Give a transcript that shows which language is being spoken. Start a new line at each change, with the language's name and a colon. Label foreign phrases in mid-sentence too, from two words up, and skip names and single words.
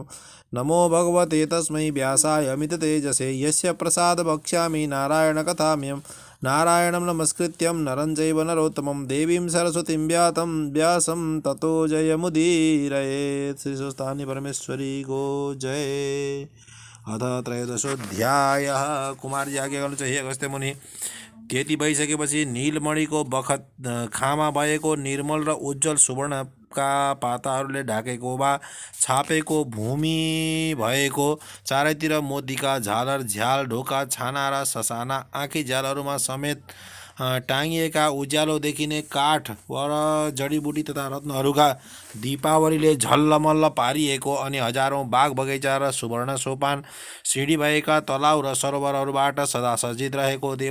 Sanskrit: नमो भगवते तस्मै व्यासाय अमिततेजसे यस्य प्रसाद वक्ष्यामि नारायणकथामयं नारायणं नमस्कृत्यं नरं चैव नरोत्तमं देवीं सरस्वतीं व्यासं ततो जयमुदीरयेत्। श्री स्वस्तानि परमेश्वरी गो जय। अथ त्रयोदशोऽध्यायः।
Nepali: कुमार आज्ञा गर्नु चाहिँ हे अगस्त्य मुनि, त्यति भइसकेपछि नीलमणिको बखत खामा भएको निर्मल र उज्जवल सुवर्णका पाताहरूले ढाकेको वा छापेको भूमि भएको चारैतिर मोतीका झालर झ्याल ढोका छाना र ससाना आँखी झ्यालहरूमा समेत टाँगिएका उज्यालो देखिने काठ वर जडीबुटी तथा रत्नहरूका दीपावलीले झल्लमल्ल पारिएको अनि हजारौँ बाग बगैँचा र सुवर्ण सोपान सिँढी भएका तलाउ र सरोवरहरूबाट सदा सज्जित रहेको